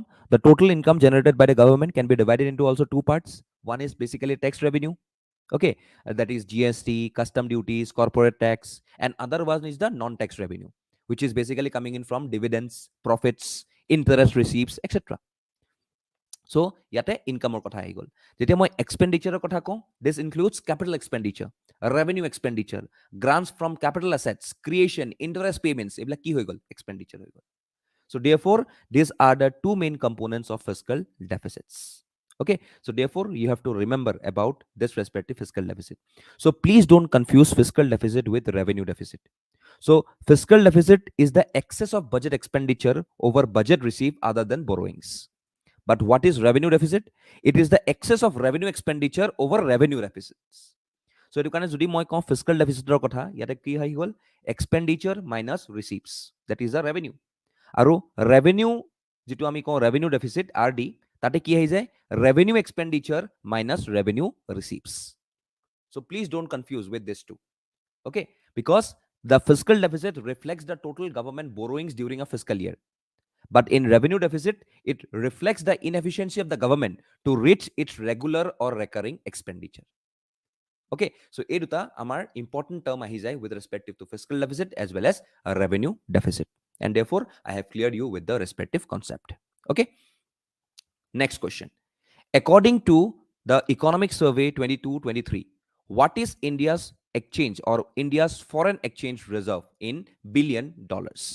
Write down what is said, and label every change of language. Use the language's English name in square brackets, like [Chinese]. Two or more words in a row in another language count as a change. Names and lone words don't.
[English] The total income generated by the government can be divided into also two parts. One is basically tax revenue. Okay, that is GST, custom duties, corporate tax, and other one is the non-tax revenue, which is basically coming in from dividends, profits, interest receipts, etc. [Assamese] So ইয়াতে income ৰ কথা হৈ গ'ল. Jetia moi expenditure kotha ko, [English] this includes capital expenditure, revenue expenditure, grants from capital assets, creation, interest payments. [Assamese] এইবাৰ কি হৈ গ'ল? Expenditure hoigol. [English] So therefore, these are the two main components of fiscal deficits. Okay, so therefore you have to remember about this respective fiscal deficit. So please don't confuse fiscal deficit with revenue deficit. So fiscal deficit is the excess of budget expenditure over budget received other than borrowings. But what is revenue deficit? It is the excess of revenue expenditure over revenue deficits. [Assamese] So এইটো কাৰণে যদি মই কওঁ [English] fiscal deficitৰ [Assamese] কথা, ইয়াতে কি হৈ গ'ল? [English] Expenditure minus receipts, that is the revenue. [Assamese] আৰু revenue যিটো আমি কওঁ [English] revenue deficit RD, [Assamese] তাতে কি আহি যায়? [English] Revenue expenditure minus revenue receipts. So please don't confuse with this two. Okay, because the fiscal deficit reflects the total government borrowings during a fiscal year. But in revenue deficit, it reflects the inefficiency of the government to reach its regular or recurring expenditure. Okay, so [Assamese] এই দুটা আমাৰ [English] important term [Assamese] আহি যায় [English] with respective to fiscal deficit as well as a revenue deficit. And therefore, I have cleared you with the respective concept. Okay, next question. According to the economic survey 22-23, what is India's exchange or India's foreign exchange reserve in billion dollars?